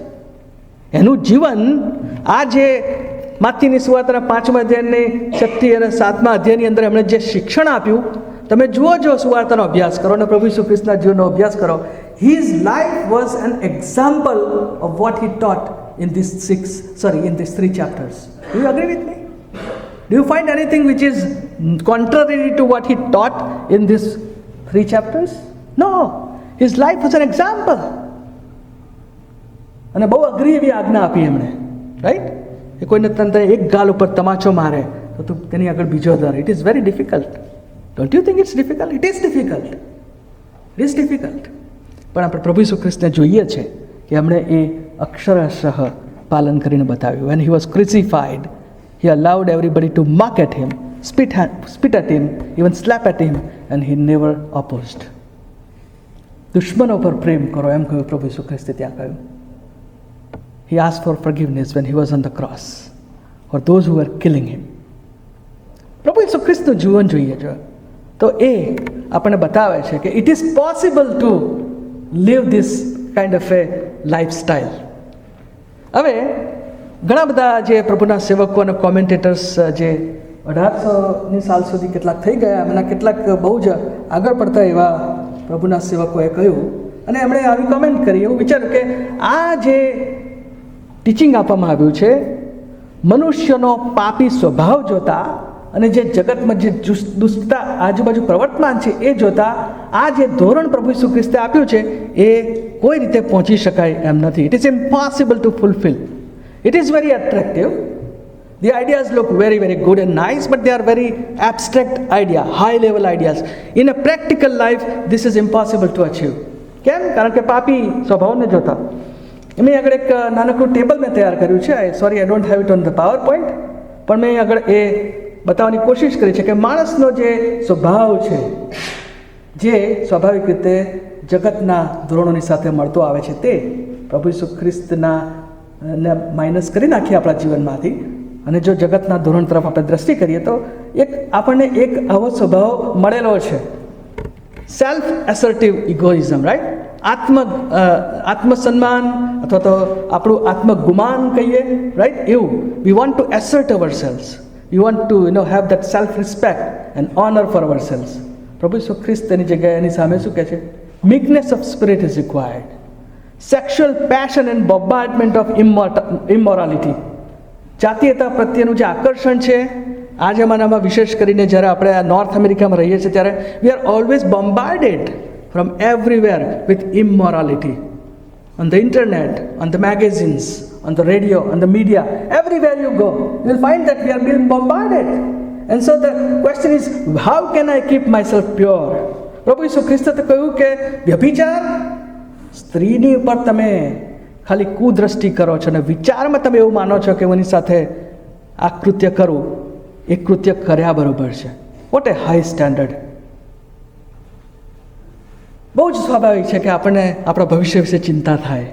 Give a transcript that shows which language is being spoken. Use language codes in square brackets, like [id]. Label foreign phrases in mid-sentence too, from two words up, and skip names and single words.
[gu] એનું જીવન આ જે માથીની સુવાર્તાના 5મા અધ્યાયની 6થી અને 7મા અધ્યાયની અંદર એમણે જે શિક્ષણ આપ્યું, તમે જુઓ જો સુવાર્તાનો અભ્યાસ કરો અને પ્રભુ ઈસુ ખ્રિસ્તના જીવનનો અભ્યાસ કરો. [en] His life was an example of what he taught in these 3 chapters. Do you agree with me? Do you find anything which is contrary to what he taught in these 3 chapters? No. His life was an example. [gu] અને બહુ અઘરી એવી આજ્ઞા આપી એમણે, રાઈટ? એ કોઈને તને એક ગાલ ઉપર તમાચો મારે તો તું તેની આગળ બીજો દર. [en] It is very difficult. Don't you think it's difficult? It is difficult. It is difficult. [gu] પણ આપણે પ્રભુ ઈસુ ખ્રિસ્તને જોઈએ છે કે એમણે એ અક્ષરશઃ પાલન કરીને બતાવ્યું. [en] When he was crucified, he allowed everybody to mock at him, spit at him, even slap at him, and he never opposed. [gu] દુશ્મનો પર પ્રેમ કરો એમ કહ્યું પ્રભુ ઈસુ ખ્રિસ્તે ત્યાં કહ્યું. [en] He asked for forgiveness when he was on the cross for those who were killing him. [gu] પ્રભુ ઈસુ ખ્રિસ્તનું જીવન જોઈએ જો તો એ આપણને બતાવે છે કે [en] it is possible to live this kind of a lifestyle. [gu] હવે ઘણા બધા જે પ્રભુના સેવકો અને કોમેન્ટેટર્સ જે 1800ની સાલ સુધી કેટલાક થઈ ગયા, એમના કેટલાક બહુ જ આગળ પડતા એવા પ્રભુના સેવકોએ કહ્યું અને એમણે આવી કોમેન્ટ કરી, એવું વિચાર્યું કે આ જે ટીચિંગ આપવામાં આવ્યું છે મનુષ્યનો પાપી સ્વભાવ જોતા અને જે જગતમાં જે દુષ્ટતા આજુબાજુ પ્રવર્તમાન છે એ જોતા આ જે ધોરણ પ્રભુ ઈસુ ખ્રિસ્તે આપ્યું છે એ કોઈ રીતે પહોંચી શકાય એમ નથી. [en] It is impossible to fulfil. It is very attractive. The ideas look very, very good and nice, but they are very abstract idea, high level ideas. In a practical life, this is impossible to achieve. [gu] કેમ? કારણ કે પાપી સ્વભાવને જોતા. મેં આગળ એક નાનકડું ટેબલ મેં તૈયાર કર્યું છે. [en] Sorry, I don't have it on the PowerPoint, [gu] પણ મેં આગળ એ બતાવવાની કોશિશ કરી છે કે માણસનો જે સ્વભાવ છે, જે સ્વાભાવિક રીતે જગતના ધોરણોની સાથે મળતો આવે છે, તે પ્રભુ ઈસુ ખ્રિસ્તના ને માઇનસ કરી નાખીએ આપણા જીવનમાંથી અને જો જગતના ધોરણ તરફ આપણે દ્રષ્ટિ કરીએ તો આપણને એક આવો સ્વભાવ મળેલો છે, [en] self assertive egoism, [gu] રાઈટ? આત્મસન્માન અથવા તો આપણું આત્મગુમાન કહીએ, રાઈટ? [en] એવું we want to assert ourselves. We want to have that self-respect and honor for ourselves. [gu] પ્રભુ ઈસુ ખ્રિસ્ત એની જગ્યાએ એની સામે શું કહે છે? [en] Meekness of spirit is required. Sexual passion and bombardment of immorality [gu] જાતીયતા પ્રત્યેનું જે આકર્ષણ છે આ જમાનામાં, વિશેષ કરીને જ્યારે આપણે આ નોર્થ અમેરિકામાં રહીએ છીએ ત્યારે [en] we are always bombarded from everywhere with immorality. On the internet, on the magazines, on the radio, on the media, everywhere you go, you will find that we are being bombarded. And so the question is, how can I keep myself pure? [gu] પ્રભુ ઈસુ ખ્રિસ્તે તો કહ્યું કે વ્યભિચાર, સ્ત્રીની ઉપર તમે ખાલી કુદ્રષ્ટિ કરો છો અને વિચારમાં તમે એવું માનો છો કે હું એની સાથે આ કૃત્ય કરું, એ કૃત્ય કર્યા બરોબર છે. [en] What a high standard. [gu] બહુ જ સ્વાભાવિક છે કે આપણને આપણા ભવિષ્ય વિશે ચિંતા થાય.